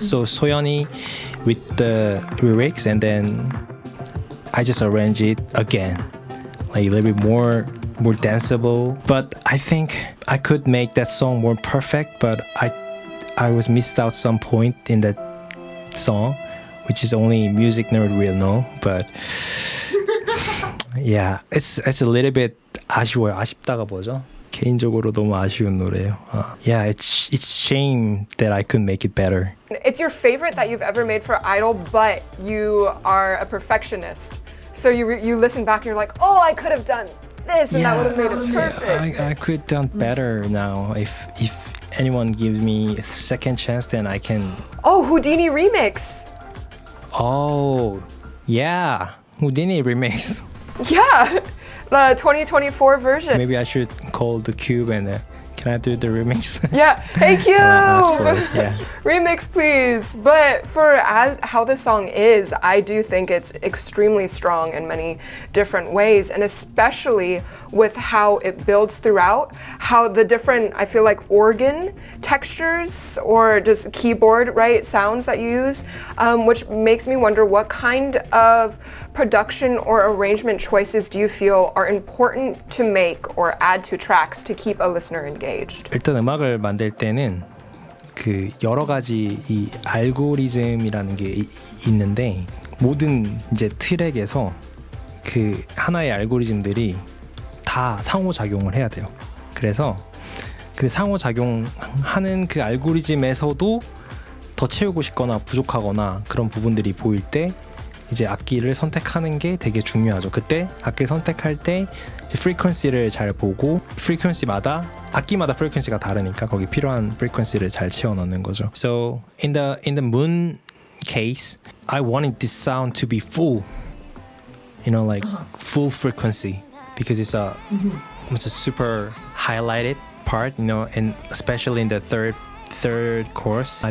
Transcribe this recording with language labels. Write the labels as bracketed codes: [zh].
[en] So Soyeon이 with the lyrics, and then I just arranged it again, like a little bit more danceable. But I think I could make that song more perfect, but I was missed out some point in that song, which is only music nerd will know. But yeah, it's a little bit [ko] 아쉬워요. 아쉽다가 뭐죠? 개인적으로 너무 아쉬운 노래예요. [en] Yeah, it's shame that I couldn't make it better. It's your favorite that you've ever made for Idol, but you are a perfectionist. So you listen back and you're like, oh, I could have done this, and that would have made it perfect. I could have done better now. If anyone gives me a second chance, then I can. Oh, Houdini remix. Oh, yeah, Houdini remix. Yeah, the 2024 version. Maybe I should call the Cube and can I do the remix? Yeah, hey Cube! Yeah. Remix please. But for how the song is, I do think it's extremely strong in many different ways, and especially with how it builds throughout, how the different, I feel like, organ textures or just keyboard, right, sounds that you use, which makes me wonder what kind of production or arrangement choices do you feel are important to make or add to tracks to keep a listener engaged? [ko] 일단 음악을 만들 때는 그 여러 가지 이 알고리즘이라는 게 있는데, 모든 이제 트랙에서 그 하나의 알고리즘들이 다 상호작용을 해야 돼요. 그래서 그 상호작용하는 그 알고리즘에서도 더 채우고 싶거나 부족하거나 그런 부분들이 보일 때 이제 악기를 선택하는 게 되게 중요하죠. 그때 악기를 선택할 때 이제 프리퀀시를 잘 보고, 프리퀀시마다 악기마다 프리퀀시가 다르니까 거기 필요한 프리퀀시를 잘 채워 넣는 거죠. [en] So in the Moon case, I wanted this sound to be full, you know, like full frequency, because it's a super highlighted part, you know, and especially in the third chorus.